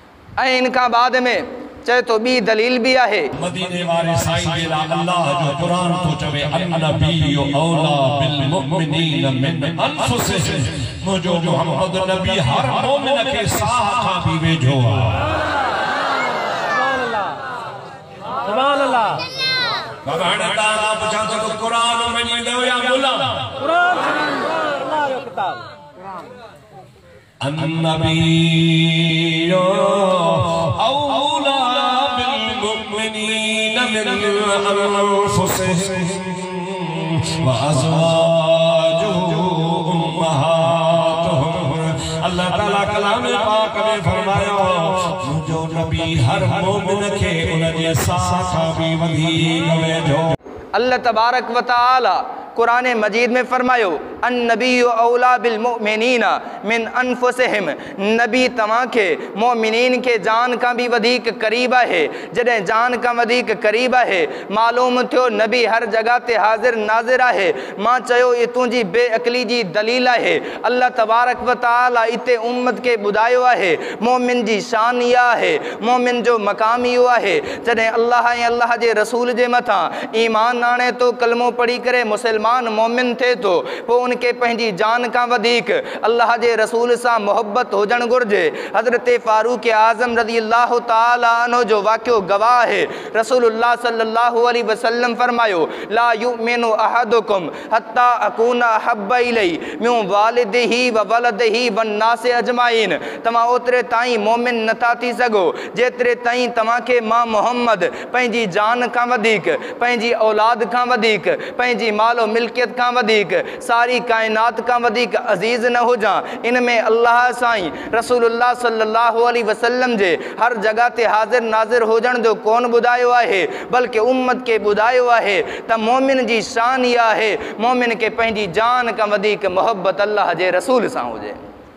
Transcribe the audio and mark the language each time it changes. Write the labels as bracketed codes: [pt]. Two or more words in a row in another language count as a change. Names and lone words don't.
[sd] ऐं इन खां बाद में चए तो ॿी दलील भी आहे। मदीने वाले साईं जे ला अल्लाह जो कुरान तो चवे [ar] النبي أولى بالمؤمنين من أنفسهم. [sd] मुझो मोहम्मद नबी हर मोमिन के साह खां भी वेझो आहे। [ar] سبحان الله. [sd] बाबा हाणे तव्हां पुछा तो कुरान मञींदो या मुला? कुरान अल्लाह जो किताब। [ar] النبي أولى بالمؤمنين من أنفسهم وأزواجه أمهاتهم. [sd] अल्लाह ताला कलाम पाक में फरमाया मुझो नबी हर मोमिन के उन जे साह खां भी वधीक वेझो। [ar] الله تبارك وتعالى [sd] कुरान मजीद में फरमायो [ar] النبي أولى بالمؤمنين من أنفسهم. [sd] नबी तव्हां के मोमिनीन के जान का भी वधीक करीब है। जॾहिं जान का वधीक करीब है मालूम थियो नबी हर जगह ते हाजिर नाजिर है। मां चयो ये तुंहिंजी बेअक़ली जी दलील है। [ar] الله تبارك وتعالى [sd] इते उम्मत के बुधायो है मोमिन जी शान इहा है, मोमिन जो मकाम इहो है। जॾहिं अल्लाह ऐं अल्लाह जे रसूल जे मथां ईमान आणे तो कलमो पढ़ी करे मुसलमान मोमिन थे तो वो उनके पंहिंजी जान का वधीक अल्लाह जे रसूल सा मोहब्बत होजण घुर्जे। हज़रत फारूक आज़म [ar] رضي الله تعالى عنه [sd] जो वाक़ियो गवाह है। [ar] رسول الله صلى الله عليه وسلم फरमायो لا يؤمن أحدكم حتى أكون أحب إليه من والده وولده والناس أجمعين. [sd] तव्हां ओतिरे ताईं मोमिन नथा थी सघो जेतिरे ताईं तव्हां खे मां मोहम्मद पंहिंजी जान खां वधीक, पंहिंजी औलाद खां वधीक, पंहिंजी मालो मिल्कियत का वधीक, सारी कायनात का वधीक अजीज न हो जा। इनमें अल्लाह साईं [ar] رسول الله صلى الله عليه وسلم [sd] जे हर जगह ते हाजिर नाजिर होजण जो कोन बुधायो आहे बल्कि उम्मत के बुधायो आहे त मोमिन जी शान इहा है मोमिन के पंहिंजी जान का वधीक मोहब्बत अल्लाह जे रसूल सां हुजे।